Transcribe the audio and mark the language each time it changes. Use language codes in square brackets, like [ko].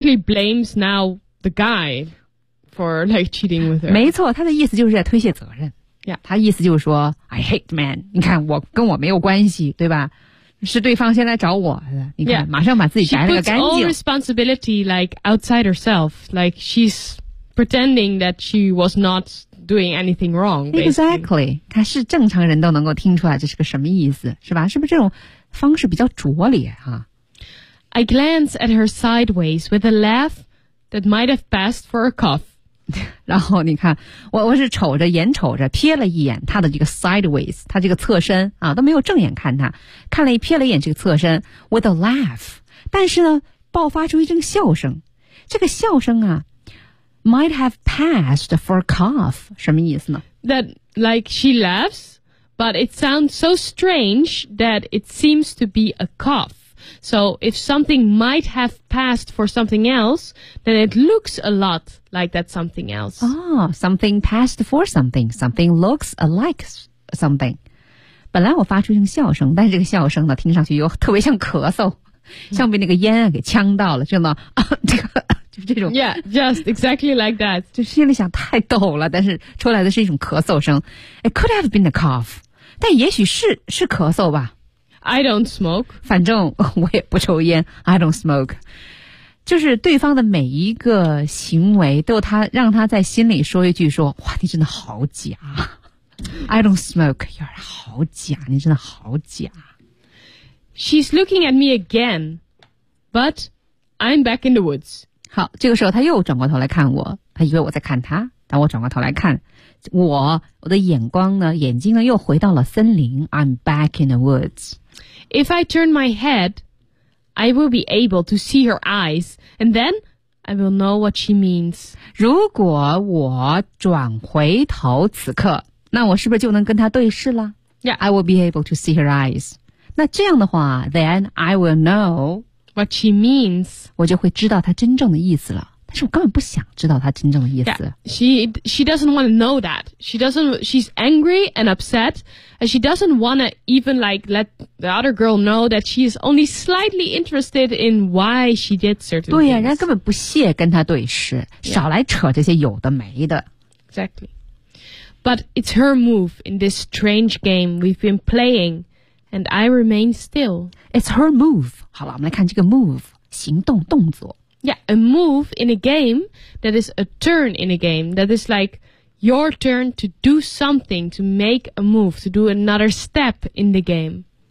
[en] basically blames now the guy for like cheating with her. [zh] 没错，他的意思就是在推卸责任。 [en] Yeah. [zh] 他意思就是说 [en] I hate man. [zh] 你看我跟我没有关系，对吧？是对方先来找我，你看、 [en] yeah. [zh] 马上把自己摘了个干净。 [en] She puts all responsibility like outside herself. Like she's pretending that she was not doing anything wrong.、Basically. Exactly. [zh] 他是正常人都能够听出来这是个什么意思，是吧？是不是这种方式比较拙劣啊？ [en] I glance at her sideways with a laugh that might have passed for a cough. [zh] 然后你看，我是瞅着眼瞅着瞥了一眼他的这个 sideways， 他这个侧身啊，都没有正眼看他，看了一瞥了一眼这个侧身 [en] with a laugh， [zh] 但是呢，爆发出一阵笑声。这个笑声啊 ， [en] might have passed for a cough， [zh] 什么意思呢 [en] ？That like she laughs, but it sounds so strange that it seems to be a cough. So if something might have passed for something else, then it looks a lot like that something else. Oh, something passed for something. Something looks like something. [zh] 本来我发出一声笑声，但是这个笑声呢，听上去又特别像咳嗽，像被那个烟给呛到了，真的啊，就这种。 [en] Yeah, just exactly like that. [zh] 就心里想太逗了，但是出来的是一种咳嗽声。 [en] It could have been a cough, [zh] 但也许是咳嗽吧。 [en] I don't smoke. [zh] 反正我也不抽烟。 [en] I don't smoke. [zh] 就是对方的每一个行为都他让他在心里说一句说哇你真的好假。 [en] I don't smoke. [zh] 你好假你真的好假。 [en] She's looking at me again, but I'm back in the woods. [zh] 好这个时候他又转过头来看我他以为我在看他但我转过头来看。我的眼光呢眼睛呢又回到了森林。 [en] I'm back in the woods. If I turn my head, I will be able to see her eyes, and then I will know what she means. [zh] 如果我转回头此刻，那我是不是就能跟她对视了？ [en] Yeah, I will be able to see her eyes. [zh] 那这样的话 [en] then I will know what she means. [zh] 我就会知道她真正的意思了。但是我根本不想知道她真正的意思。 [en] Yeah, she doesn't want to know that. She's angry and upset, and she doesn't want to even like let the other girl know that she is only slightly interested in why she did certain things. [zh] 对呀、啊，人家根本不屑跟她对视， [en] yeah. [zh] 少来扯这些有的没的。 [en] Exactly. But it's her move in this strange game we've been playing, and I remain still. It's her move. [zh] 好了，我们来看这个 move， 行动动作。 [en] Yeah, a move in a game that is a turn in a game that is like your turn to do something, to make a move, to do another step in the game.